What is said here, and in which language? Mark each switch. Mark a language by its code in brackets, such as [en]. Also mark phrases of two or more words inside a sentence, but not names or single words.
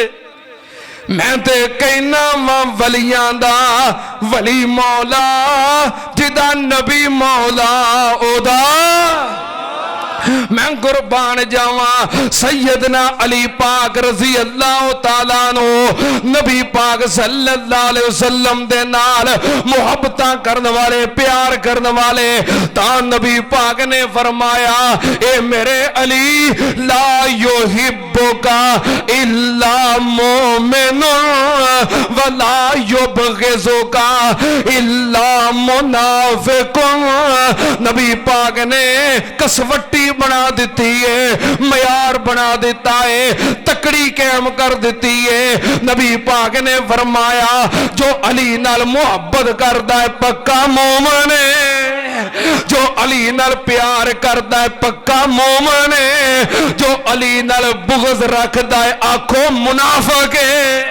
[pa] میں تے کہنا وا ولیاں دا ولی مولا جدا نبی مولا اودا میں قربان جاواں سیدنا علی پاک [ar] رضي الله تعالى [pa] نوں نبی پاک [ar] صلى الله عليه وسلم [pa] دے نال محبتاں کرنے والے پیار کرنے والے تاں نبی پاک نے فرمایا اے میرے علی [ar] لا يحبك إلا مؤمن ولا يبغضك إلا منافق. [pa] نبی پاک نے کسوٹی بنا دی ہے، معیار بنا دتا ہے، تکڑی قائم کر دی ہے. نبی پاک نے فرمایا جو علی نال محبت کردا ہے پکا مومن ہے، جو علی نال پیار کردا ہے پکا مومن ہے، جو علی نال بغض رکھدا ہے آکھو منافق ہے.